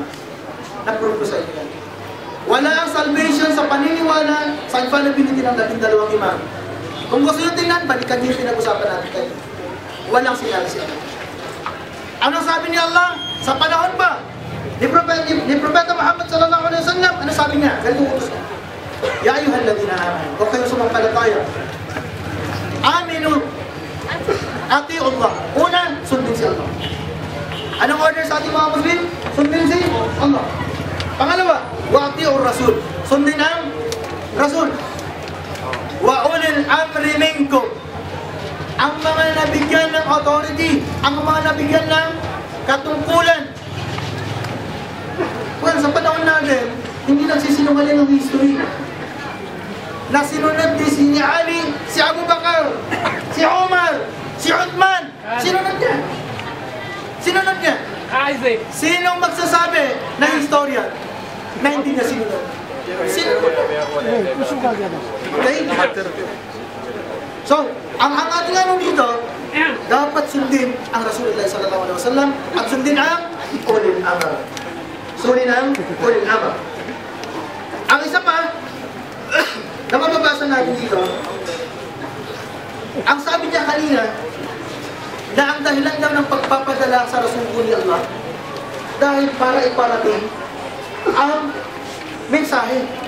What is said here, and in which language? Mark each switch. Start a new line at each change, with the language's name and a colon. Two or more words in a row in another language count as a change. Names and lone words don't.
Filipino: Na-prove ko sa inyo. Wala ang salvation sa paniniwala sa infallibility ng 12 imam. Kung gusto nyo tingnan, balikan nyo yung pinag-usapan natin kayo. Walang sinabi siya. Anong sabi ni Allah? Sa panahon ba? Ni Propeta Muhammad
Arabic: صلى الله عليه وسلم,
Filipino: ano sabi niya? Ganito utos niya.
Arabic: يا أيها الذين آمنوا,
Filipino: o kayo sumampalataya. Aminu.
Arabic: أطيعوا الله.
Filipino: Una, sundin si Allah. Anong order sa ating mga Muslim? Sundin si Allah. Pangalawa,
Arabic: وأطيعوا الرسول.
Filipino: Sundin ang Rasul.
Arabic: وأولي الأمر منكم.
Filipino: Ang mga nabigyan ng authority, ang mga nabigyan ng katungkulan. Well, sa panahon natin, hindi nagsisinungaling ang history. Nasinunod din si Ali, si Abu Bakar, si Umar, si Uthman. Sinunod niya. Isaac. Sinong magsasabi na historian na hindi niya sinunod? Okay? So, ang ating anong dito, dapat sundin ang Rasulullah
Arabic: صلى الله عليه وسلم
Filipino: at sundin ang
Arabic: أولي الأمر.
Filipino: Sundin ang
Arabic: أولي الأمر.
Filipino: Ang isa pa, na mababasa natin dito, ang sabi niya kanina, na ang dahilan daw ng pagpapadala sa Rasulullah ni Allah, dahil para iparating ang mensahe.